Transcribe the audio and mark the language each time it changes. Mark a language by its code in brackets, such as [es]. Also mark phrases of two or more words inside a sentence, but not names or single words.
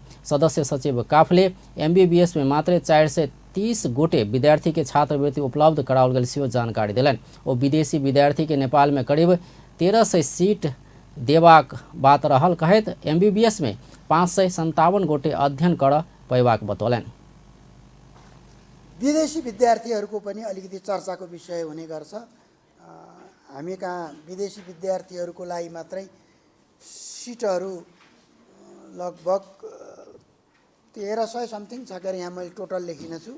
[mai] सदस्य सचिव काफले MBBS में मात्र 430 गोटे विद्यार्थी के छात्रवृत्ति उपलब्ध कराओल गेल सेहो जानकारी दिलनि। ओ विदेशी विद्यार्थी के नेपाल में करीब 1300 सीट देबाक बात रहल कहैत MBBS में 557 गोटे अध्ययन कर पेबाक बतौलनि। [ne] विदेशी विद्यार्थीहरूको पनि अलिकति चर्चाको विषय हुने गर्छ। हामी कहाँ विदेशी विद्यार्थीहरूको लागि मात्रै सिटहरू लगभग 1300 समथिङ छ गरी यहाँ मैले टोटल लेखिन छु।